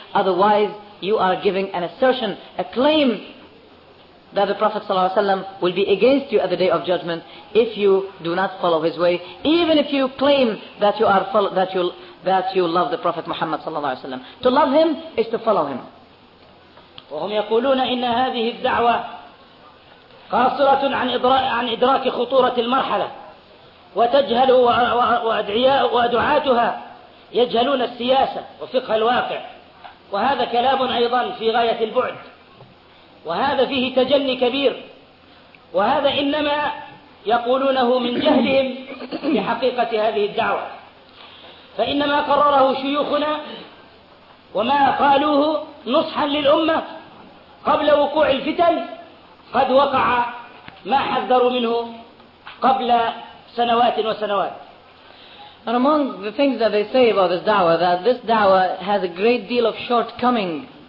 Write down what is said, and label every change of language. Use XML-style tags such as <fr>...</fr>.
<en>Otherwise, you are giving an assertion, a claim, that the Prophet صلى الله عليه وسلم will be against you at the Day of Judgment if you do not follow his way, even if you claim that you are that you love the Prophet Muhammad صلى الله عليه وسلم. To love him is to follow him.</en> <ar>وهم يقولون إن هذه الدعوة قاصرة عن إدراك خطورة المرحلة وتجهل وأدعاتها يجهلون السياسة وفقه الواقع وهذا كلام أيضا في غاية البعد وهذا فيه تجني كبير وهذا إنما يقولونه من جهلهم بحقيقة هذه الدعوة فإنما قرره شيوخنا وما قالوه نصحا للأمة قبل وقوع الفتن قد وقع ما حذروا منه قبل سنوات وسنوات.</ar> <en>And among the things that they say about this da'wah, that this da'wah has a great deal of shortcoming.</en>